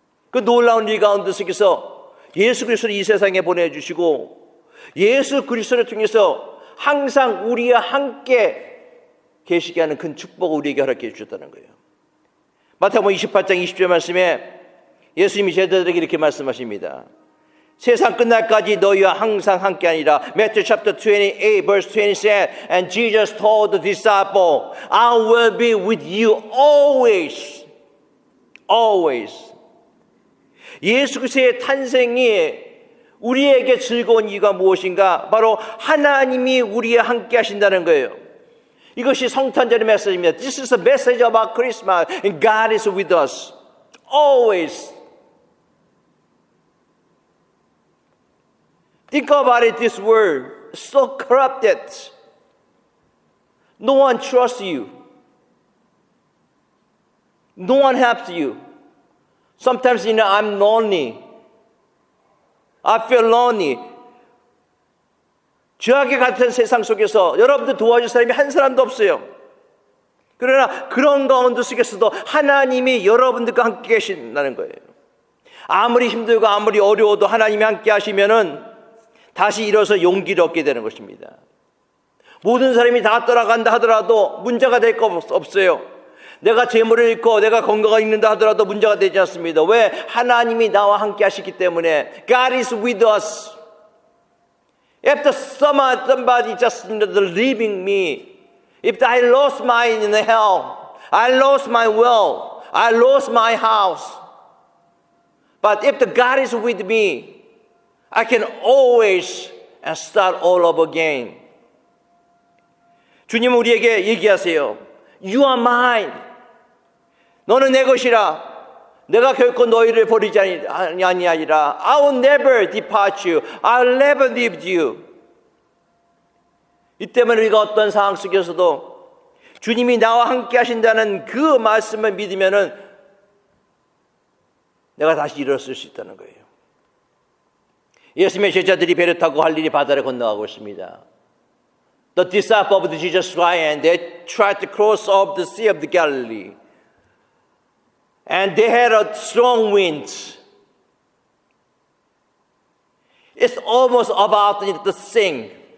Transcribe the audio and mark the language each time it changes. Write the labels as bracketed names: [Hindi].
[Korean] 그 놀라운 일 가운데 속에서 예수 그리스도를 이 세상에 보내주시고 예수 그리스도를 통해서 항상 우리와 함께 계시게 하는 큰 축복을 우리에게 허락해 주셨다는 거예요. 마태복음 28장 20절 말씀에 예수님이 제자들에게 이렇게 말씀하십니다. 세상 끝날까지 너희와 항상 함께하니라. [English] Matthew chapter 28 verse 20 said, and Jesus told the disciple, I will be with you always. Always. [Korean] 예수 그리스도의 탄생이 우리에게 즐거운 이유가 무엇인가? 바로 하나님이 우리와 함께 하신다는 거예요. 이것이 성탄절의 메시지입니다. [English] This is a message about Christmas and God is with us. Always. Think about it, this world is so corrupted. No one trusts you. No one helps you. Sometimes, I'm lonely. I feel lonely. [Korean] 죄악의 같은 세상 속에서 여러분들 도와줄 사람이 한 사람도 없어요. 그러나 그런 가운데 속에서도 하나님이 여러분들과 함께 계신다는 거예요. 아무리 힘들고 아무리 어려워도 하나님이 함께 하시면은 다시 일어서 용기를 얻게 되는 것입니다. 모든 사람이 다 떠나간다 하더라도 문제가 될 거 없어요. 내가 재물을 잃고 내가 건강을 잃는다 하더라도 문제가 되지 않습니다. 왜? 하나님이 나와 함께 하시기 때문에. [English] God is with us. If somebody just leaving me, if I lost my health, I lost my wealth, I lost my house. But if the God is with me, I can always start all over again. [Korean] 주님은 우리에게 얘기하세요. [English] You are mine. [Korean] 너는 내 것이라. 내가 결코 너희를 버리지 아니하리라. [English] I will never depart you. I will never leave you. [Korean] 이 때문에 우리가 어떤 상황 속에서도 주님이 나와 함께 하신다는 그 말씀을 믿으면은 내가 다시 일어설 수 있다는 거예요. 예수님의 제자들이 배를 타고 갈릴리 바다를 건너가고 있습니다. [English] The disciples of Jesus Christ, and they tried to cross over the Sea of the Galilee. And they had a strong wind. It's almost about to sink.